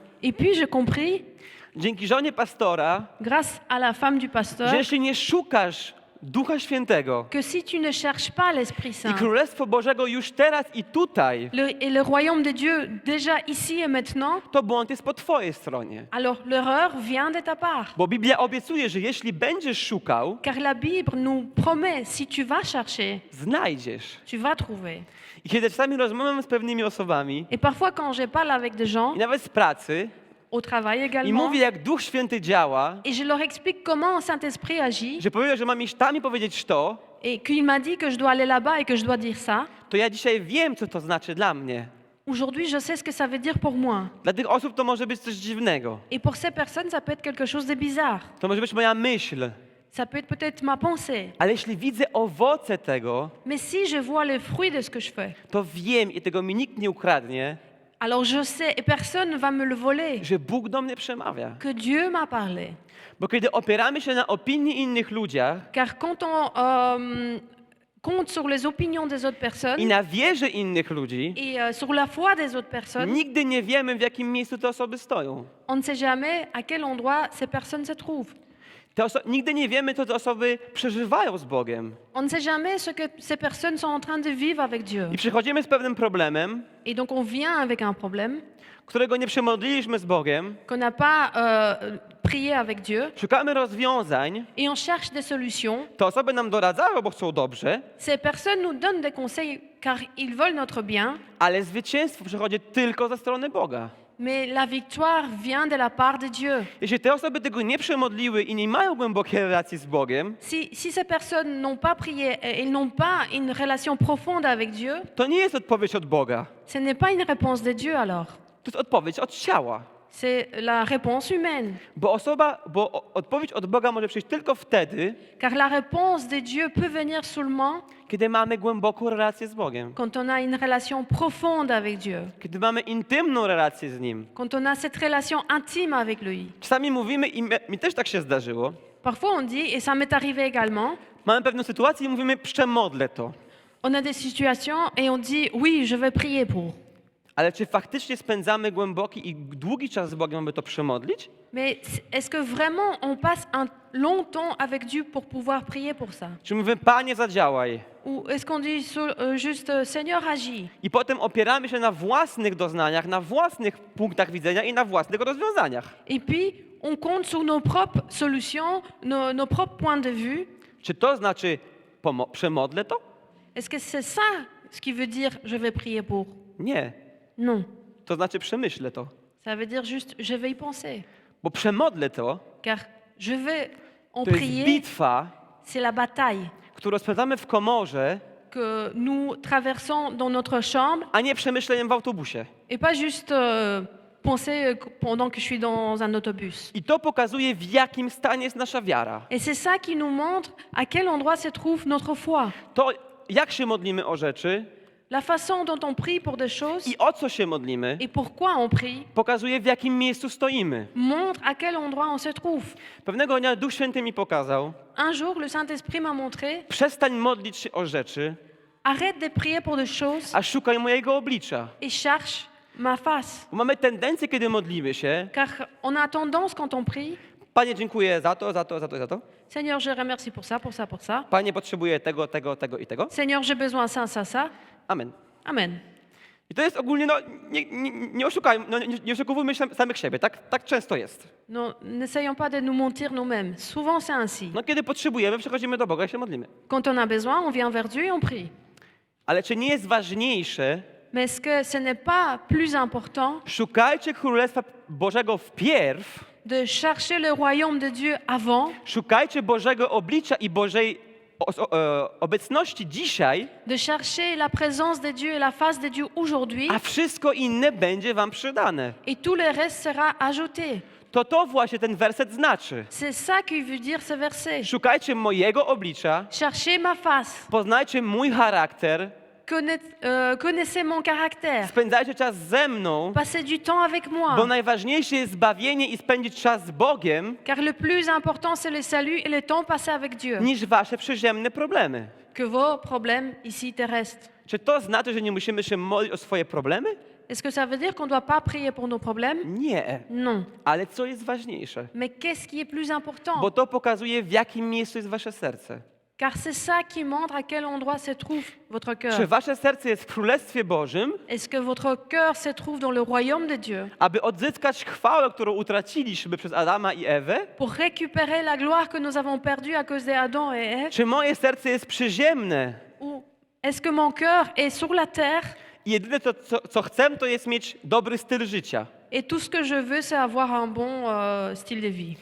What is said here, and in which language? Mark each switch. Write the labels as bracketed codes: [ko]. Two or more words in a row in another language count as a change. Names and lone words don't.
[fr] Et puis j'ai compris, [pl] dzięki żonie pastora, [fr] grâce à la femme du pasteur, [pl] że jeśli nie szukasz Ducha Świętego [fr] que si tu ne cherches pas l'Esprit [pl] i [fr] Saint, [pl] Królestwo Bożego już teraz i tutaj, [fr] et le royaume de Dieu déjà ici et maintenant, [pl] to błąd jest po twojej stronie. [fr] alors l'erreur vient de ta part. [pl] Bo Biblia obiecuje, że jeśli będziesz szukał, [fr] Car la Bible nous promet, si tu vas chercher, [pl] znajdziesz. [fr] tu vas trouver. [pl] I kiedy czasami rozmawiam z pewnymi osobami, [fr] Et parfois quand je parle avec des gens, [pl] i nawet z pracy, [fr] au travail [pl] i [fr] également, [pl] mówię, jak Duch Święty działa, [fr] et je leur explique comment Saint-Esprit agit, [pl] że powiedział, że mam iść tam i powiedzieć to, [fr] et qu'il m'a dit que je dois aller là-bas et que je dois dire ça, [pl] to ja dzisiaj wiem, co to znaczy dla mnie. [fr] aujourd'hui je sais ce que ça veut dire pour moi. [pl] Dla tych osób to może być coś dziwnego. [fr] Et pour ces personnes, ça peut être quelque chose de bizarre. [pl] To może być moja myśl. [fr] Ça peut être peut-être ma pensée. [pl] Ale jeśli widzę owoce tego, [fr] Mais si je vois le fruit de ce que je fais, [pl] to wiem i tego mi nikt nie ukradnie, [fr] alors je sais, et personne ne va me le voler, [pl] że Bóg do mnie przemawia. [fr] que Dieu m'a parlé. [pl] Bo kiedy opieramy się na opinii innych ludziach [fr] Car quand on compte sur les opinions des autres personnes [pl] i na wierze innych ludzi, [fr] et sur la foi des autres personnes, [pl] nigdy nie wiemy, w jakim miejscu te osoby stoją. [fr] on ne sait jamais à quel endroit ces personnes se trouvent. [pl] Nigdy nie wiemy, co te osoby przeżywają z Bogiem. [fr] On ne sait jamais ce que ces personnes sont en train de vivre avec Dieu. [pl] I przychodzimy z pewnym problemem, [fr] Et donc on vient avec un problème [pl] którego nie przemodliliśmy z Bogiem, [fr] qu'on n'a pas prié avec Dieu [pl] szukamy rozwiązań, [fr] et on cherche des solutions. [pl] te osoby nam doradzają, bo chcą dobrze, [fr] Ces personnes nous donnent des conseils car ils veulent notre bien, [pl] ale zwycięstwo przychodzi tylko ze strony Boga. [fr] mais la victoire vient de la part de Dieu. [pl] Jeśli te osoby tego nie przemodliły i nie mają głębokiej relacji z Bogiem, [fr] Si ces personnes n'ont pas prié et ils n'ont pas une relation profonde avec Dieu, [pl] to nie jest odpowiedź od Boga. [fr] ce n'est pas une réponse de Dieu alors. [pl] To jest odpowiedź od ciała. [fr] C'est la réponse humaine. [pl] Bo odpowiedź od Boga może przyjść tylko wtedy, [fr] Car la réponse de Dieu peut venir seulement [pl] kiedy mamy głęboką relację z Bogiem. [fr] quand on a une relation profonde avec Dieu, [pl] Kiedy mamy intymną relację z Nim. [fr] quand on a cette relation intime avec lui. [pl] Czasami mówimy, i mi też tak się zdarzyło, [fr] Parfois on dit, et ça m'est arrivé également, [pl] mamy pewną sytuację i mówimy, przemodlę to. [fr] on a des situations et on dit, oui, je vais prier pour. [pl] Ale czy faktycznie spędzamy głęboki i długi czas z Bogiem, by to przemodlić? [fr] Mais est-ce que vraiment on passe un long temps avec Dieu pour pouvoir prier pour ça? [pl] Czy mówimy, Panie, zadziałaj? [fr] Ou est-ce qu'on dit juste, Seigneur, agis? [pl] I potem opieramy się na własnych doznaniach, na własnych punktach widzenia i na własnych rozwiązaniach. [fr] Et puis, on compte sur nos propres solutions, nos propres points de vue. [pl] Czy to znaczy, przemodlę to? [fr] Est-ce que c'est ça ce qui veut dire je vais prier pour? [pl] Nie. [fr] Non. [pl] To znaczy, przemyślę to. [fr] Ça veut dire juste je vais y penser. [pl] Bo przemodlę to, [fr] Car je vais en [pl] to jest [fr] prier, [pl] bitwa, [fr] c'est la bataille [pl] którą spędzamy w komorze, [fr] que nous traversons dans notre chambre [pl] a nie przemyśleniem w autobusie. [fr] et pas juste penser pendant que je suis dans un autobus. [pl] I to pokazuje, w jakim stanie jest nasza wiara. [fr] Et c'est ça qui nous montre à quel endroit se trouve notre foi. [pl] To, jak się modlimy o rzeczy [fr] La façon dont on prie pour des choses [pl] i o co się modlimy, [fr] et pourquoi on prie [pl] pokazuje, w jakim miejscu stoimy. [fr] montre à quel endroit on se trouve. [pl] Pewnego dnia Duch Święty mi pokazał, [fr] Un jour, le Saint-Esprit m'a montré, [pl] przestań modlić się o rzeczy, [fr] arrête de prier pour des choses [pl] a szukaj mojego oblicza. [fr] et cherche ma face. [pl] Bo mamy tendencję, kiedy modlimy się, [fr] Car on a tendance, quand on prie, [pl] Panie, dziękuję za to, za to, za to, za to. [fr] Seigneur, je remercie pour ça, pour ça, pour ça. [pl] Panie, potrzebuję tego, tego, tego i tego. [fr] Seigneur, j'ai besoin de ça, ça, ça. [pl] Amen. [fr] Amen. [pl] I to jest ogólnie, no, nie oszukajmy, no, nie oszukujmy samych siebie, tak często jest. [fr] Non, n'essayons pas de nous mentir nous-mêmes. Souvent, c'est ainsi. [pl] No, kiedy potrzebujemy, przechodzimy do Boga i się modlimy. [fr] Quand on a besoin, on vient vers Dieu et on prie. [pl] Ale czy nie jest ważniejsze, [fr] Mais est-ce que ce n'est pas plus important [pl] szukajcie Królestwa Bożego wpierw, [fr] de chercher le royaume de Dieu avant, [pl] szukajcie Bożego oblicza i Bożej obecności dzisiaj, [fr] de chercher la présence de Dieu et la face de Dieu aujourd'hui, [pl] a wszystko inne będzie wam przydane. [fr] et tout le reste sera ajouté. [pl] To właśnie ten werset znaczy. [fr] C'est ça que veut dire ce verset. [pl] Szukajcie mojego oblicza, [fr] Cherchez ma face, [pl] poznajcie mój charakter, [fr] connaissez mon caractère. [pl] Spędzajcie czas ze mną, [fr] Passez du temps avec [pl] bo [fr] moi. [pl] najważniejsze jest zbawienie i spędzić czas z Bogiem, [fr] Car le plus important, c'est le salut et le temps passé avec Dieu, [pl] niż wasze przyziemne problemy. [fr] que vos problèmes ici terrestres. [pl] Czy to znaczy, że nie musimy się modlić o swoje problemy? [fr] Est-ce que ça veut dire qu'on ne doit pas prier pour nos problèmes? [pl] Nie. [fr] Non. [pl] Ale co jest ważniejsze? [fr] Mais qu'est-ce qui est plus important? [pl] Bo to pokazuje, w jakim miejscu jest wasze serce. [fr] Car c'est ça qui montre à quel endroit se trouve votre [pl] Czy [fr] cœur. [pl] wasze serce jest w Królestwie Bożym, [fr] Est-ce que votre cœur se trouve dans le royaume de Dieu [pl] aby odzyskać chwałę, którą utraciliśmy przez Adama i Ewę? [fr] pour récupérer la gloire que nous avons perdue à cause d'Adam et Ève? [pl] Czy moje serce jest przyziemne? [fr] Ou est-ce que mon cœur est sur la terre [pl] I jedyne, co chcę, to jest mieć dobry styl życia. [fr] et tout ce que je veux, c'est avoir un bon style de vie?